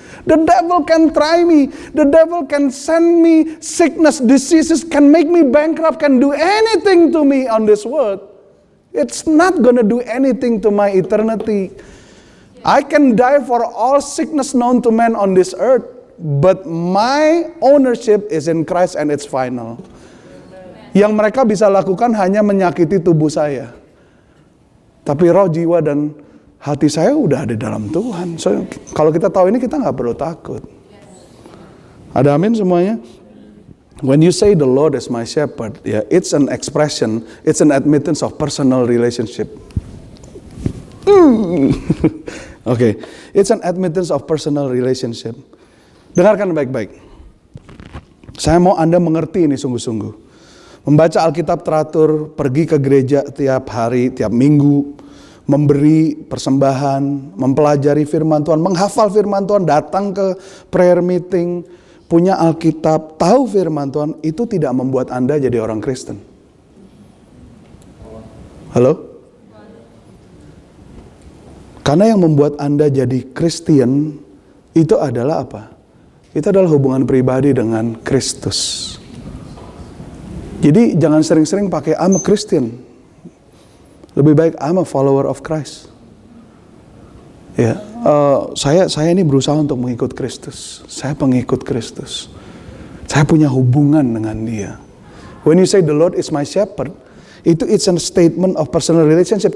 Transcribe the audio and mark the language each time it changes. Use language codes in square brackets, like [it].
[en] The devil can try me, the devil can send me sickness, diseases, can make me bankrupt, can do anything to me on this world. It's not gonna do anything to my eternity. I can die for all sickness known to man on this earth, but my ownership is in Christ and it's final. [id] Yang mereka bisa lakukan hanya menyakiti tubuh saya. Tapi roh, jiwa, dan hati saya udah ada dalam Tuhan. So, kalau kita tahu ini, kita nggak perlu takut. Ada amin semuanya? [en] When you say the Lord is my shepherd, yeah, it's an expression, it's an admittance of personal relationship. Okay, it's an admittance of personal relationship. [id] Dengarkan baik-baik. Saya mau Anda mengerti ini sungguh-sungguh. Membaca Alkitab teratur, pergi ke gereja tiap hari, tiap minggu, memberi persembahan, mempelajari firman Tuhan, menghafal firman Tuhan, datang ke prayer meeting, punya Alkitab, tahu firman Tuhan, itu tidak membuat Anda jadi orang Kristen. Halo? Karena yang membuat Anda jadi Kristen, itu adalah apa? Itu adalah hubungan pribadi dengan Kristus. Jadi jangan sering-sering pakai [en] I'm a Christian. [id] Lebih baik [en] I'm a follower of Christ. [id] Ya, saya ini berusaha untuk mengikut Kristus. Saya pengikut Kristus. Saya punya hubungan dengan Dia. [en] When you say the Lord is my shepherd, itu it's a statement of personal relationship.